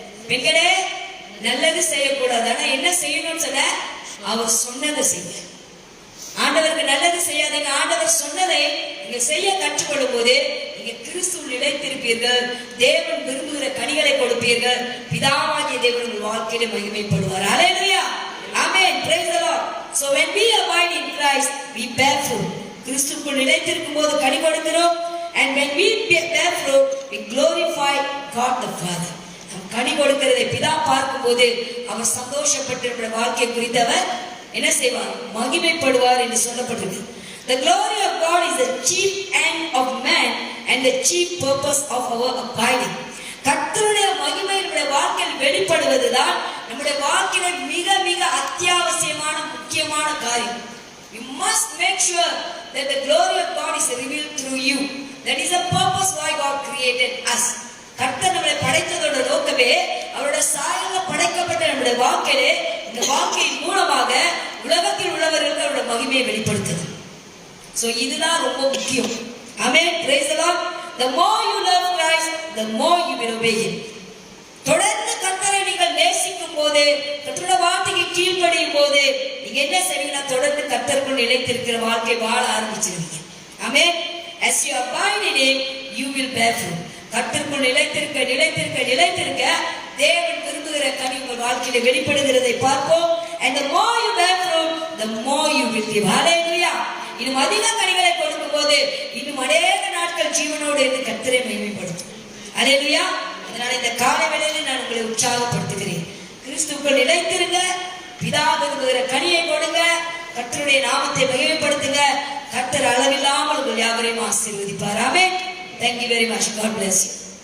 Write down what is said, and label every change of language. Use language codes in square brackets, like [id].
[ta] பெண்களே, நல்லது செய்யக்கூடாது, ஆனா என்ன செய்யணும்னு சொன்ன? அவர் சொன்னதை செய்ய. ஆண்டவருக்கு நல்லது செய்யாதீங்க, ஆண்டவர் சொன்னதை நீங்க செய்ய கற்றுக்கொள்ளும் போது நீங்க கிறிஸ்துவில் நிலைத்திருப்பீர்கள், தேவன் விரும்புகிற கனிகளை கொடுப்பீர்கள், பிதாவாகிய தேவன் உங்கள் வாழ்க்கையில மகிமைப்படுவார். [en] Hallelujah, amen, praise the Lord. So when we abide in Christ, we bear fruit. [ta] கிறிஸ்துவுக்குள் நிலைத்திருக்கும் போது கனி கொடுக்கிறோம். [en] And when we bear fruit, we glorify God the Father. [ta] நாம் கனி கொடுக்கிறதை பிதா பார்க்கும் போது அவர் சந்தோஷப்பட்டு நம்முடைய வாழ்க்கை குறித்தவர் என்ன செய்வார்? மகிமைப்படுவார் என்று சொல்லப்பட்டிருக்கு. [en] The glory of God is the chief end of man and the chief purpose of our abiding. [ta] கர்த்தருடைய மகிமை நம்முடைய வாழ்க்கையில் வெளிப்படுவதுதான் நம்முடைய வாழ்க்கையில மிக மிக அத்தியாவசியமான முக்கியமான காரியம். [en] You must make sure that the glory of God is revealed through you. That is the purpose why God created us. [ta] கர்த்தர் நம்மை படைத்ததோட நோக்கமே அவருடைய சாயல்ல படைக்கப்பட்ட நம்முடைய வாழ்க்கையிலே இந்த வாழ்க்கையின் மூலமாக உலகத்தில் உள்ளவர்களுக்கு அவருடைய மகிமையை வெளிப்படுத்துது. So இதுதான் ரொம்ப முக்கியம். [en] Amen, praise the Lord. The more you love Christ, the more you will obey Him. [ta] தொடர்ந்து கர்த்தரை நீங்கள் நேசிக்கும் போது, கர்த்தருடைய வார்த்தைக்கு கீழ்ப்படியும் போது நீங்க என்ன செய்வீங்கன்னா தொடர்ந்து கர்த்தருக்குள் நிலைத்திருக்கிற வாழ்க்கை வாழ ஆரம்பிச்சிருவீங்க. [en] Amen. As you abide in Him, you will bear fruit. [ta] கர்த்தருக்குள் நிலைத்திருக்க தேவன் விரும்புகிற கனி உங்கள் வாழ்க்கையில வெளிப்படுகிறதை பார்ப்போம். [en] And the more you bear fruit, the more you will live. Hallelujah. [ta] இன்னும் அதிக கனிகளை கொடுக்கும் போது இன்னும் அநேக நாட்கள் ஜீவனோடு இருந்து கர்த்தரை மகிமைப்படுத்தும். Hallelujah. அதனால இந்த காலை வேளையில நான் உங்களை உற்சாகப்படுத்துகிறேன். கிறிஸ்துக்குள் நிலைத்திருங்க. பிதா விரும்புகிற கனியை கொடுங்க. கர்த்தருடைய நாமத்தை மகிமைப்படுத்துங்க. கர்த்தர் அளவில்லாமல் உங்கள் யாவரையும் ஆசீர்வதிப்பார். ஆமென். [en] Thank you very much. God bless you.